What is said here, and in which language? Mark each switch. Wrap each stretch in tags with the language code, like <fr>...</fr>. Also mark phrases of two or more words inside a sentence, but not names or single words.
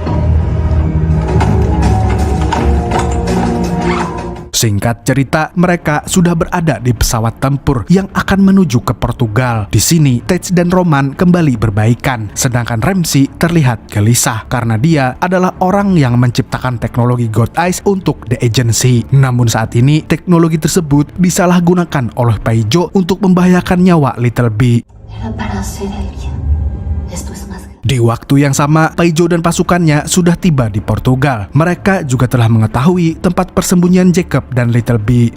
<id>Singkat cerita, mereka sudah berada di pesawat tempur yang akan menuju ke Portugal. Di sini, Tej dan Roman kembali berbaikan, sedangkan Ramsey terlihat gelisah karena dia adalah orang yang menciptakan teknologi God Eyes untuk The Agency. Namun saat ini, teknologi tersebut disalahgunakan oleh Paijo untuk membahayakan nyawa Little B.</id> <es>Era para ser alguien. Esto es más grande.</es> <id>Di waktu yang sama, Paijo dan pasukannya sudah tiba di Portugal. Mereka juga telah mengetahui tempat persembunyian Jacob dan Little B.</id>